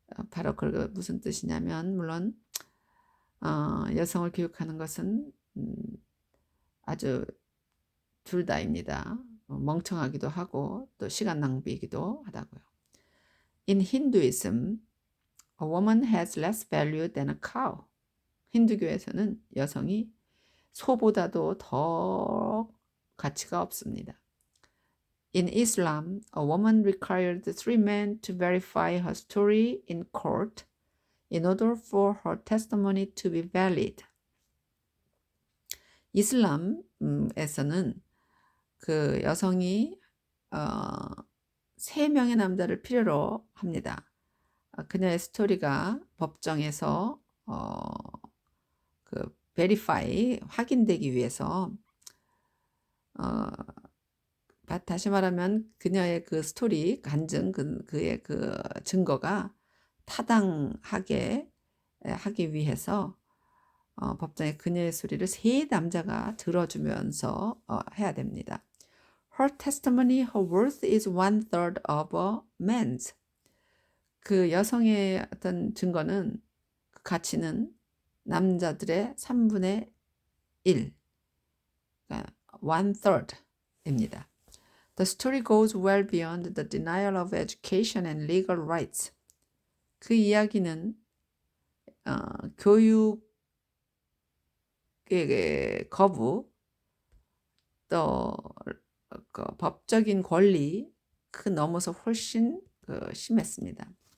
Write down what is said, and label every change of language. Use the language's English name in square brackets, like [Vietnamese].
[Korean] 바로 그게 무슨 뜻이냐면 물론 여성을 교육하는 것은 아주 둘 다입니다. 멍청하기도 하고 또 시간 낭비이기도 하다고요. [English] In Hinduism, a woman has less value than a cow. [Korean] 힌두교에서는 여성이 소보다도 더 가치가 없습니다. [English] In Islam, a woman required 3 men to verify her story in court in order for her testimony to be valid. [Korean] 이슬람에서는 그 여성이 3명의 남자를 필요로 합니다. 그녀의 스토리가 법정에서 그 베리파이 확인되기 위해서 다시 말하면 그녀의 그 스토리 간증 그의 그 증거가 타당하게 하기 위해서 법정에 그녀의 소리를 3 남자가 들어주면서 해야 됩니다. [English] Her testimony, her worth is 1/3 of a man's. [Korean] 그 여성의 어떤 증거는 그 가치는 남자들의 3분의 1, 그러니까 1/3입니다. [English] The story goes well beyond the denial of education and legal rights. [Korean] 그 이야기는 교육의 거부, 또 그 법적인 권리 그 넘어서 훨씬 심했습니다.